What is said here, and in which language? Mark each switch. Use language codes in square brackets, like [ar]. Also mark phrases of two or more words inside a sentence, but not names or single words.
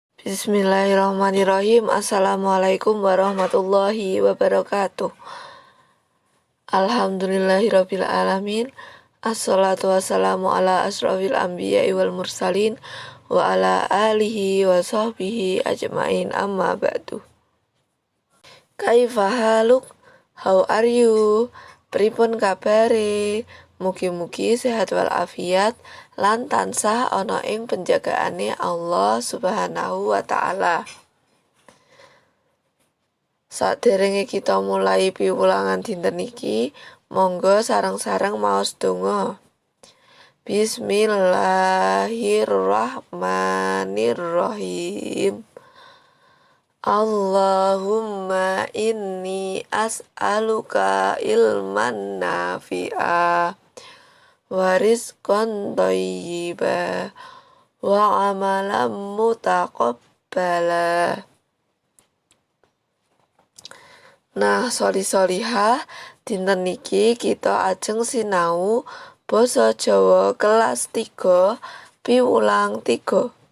[ar] بسم الله الرحمن الرحيم. السلام عليكم ورحمة الله وبركاته. الحمد لله رب العالمين. الصلاة والسلام على أشرف الأنبياء والمرسلين وعلى آله وصحبه أجمعين، أما بعد. كيف حالك? [en] How are you? [jv] Pripun kabare? Mugi-mugi sehat wal afiat lan tansah ana ing penjagaane Allah [ar] سبحانه وتعالى. [jv] Saderenge kita mulai piwulangan dinten iki, monggo sareng-sareng maos donga. [ar] Bismillahirrahmanirrahim. اللهم إني أسألك علما نافعا ورزقا طيبا وعملا متقبلا. [jv] Nah, soli-solihah, dinten niki kita ajeng sinau basa Jawa kelas 3 piwulang 3.